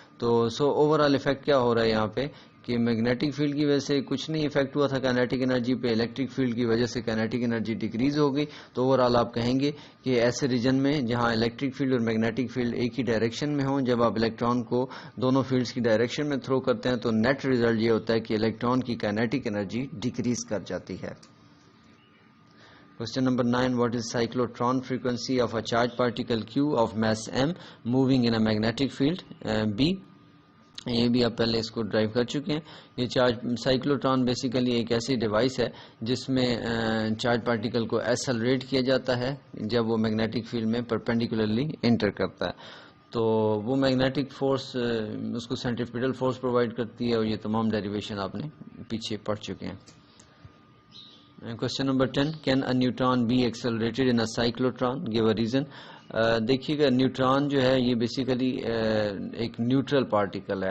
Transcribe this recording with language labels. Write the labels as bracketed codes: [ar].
[ur] تو over all affect کیا ہو رہا ہے یہاں پہ کہ میگنیٹک فیلڈ کی وجہ سے کچھ نہیں افیکٹ ہوا تھا کائنیٹک انرجی پہ, الیکٹرک فیلڈ کی وجہ سے کائنیٹک انرجی ڈیکریز ہو گئی. تو اوور آل آپ کہیں گے کہ ایسے ریجن میں جہاں الیکٹرک فیلڈ اور میگنیٹک فیلڈ ایک ہی ڈائریکشن میں ہوں, جب آپ الیکٹران کو دونوں فیلڈز کی ڈائریکشن میں تھرو کرتے ہیں تو نیٹ ریزلٹ یہ ہوتا ہے کہ الیکٹران کی کائنیٹک انرجی ڈیکریز کر جاتی ہے. [en] Question number 9. What is cyclotron frequency of a charged particle Q of mass m moving in a magnetic field B? [ur] یہ بھی آپ پہلے اس کو ڈرائیو کر چکے ہیں. یہ سائیکلوٹران بیسیکلی ایک ایسی ڈیوائس ہے جس میں چارج پارٹیکل کو ایسلریٹ کیا جاتا ہے جب وہ میگنیٹک فیلڈ میں پرپینڈیکولرلی انٹر کرتا ہے. تو وہ میگنیٹک فورس اس کو سینٹریفیوگل فورس پرووائڈ کرتی ہے, اور یہ تمام ڈیریویشن آپ نے پیچھے پڑھ چکے ہیں. [en] Question number 10. Can a neutron be accelerated in a cyclotron? Give a reason. [ur] دیکھیے گا نیوٹران جو ہے یہ بیسیکلی ایک نیوٹرل پارٹیکل ہے.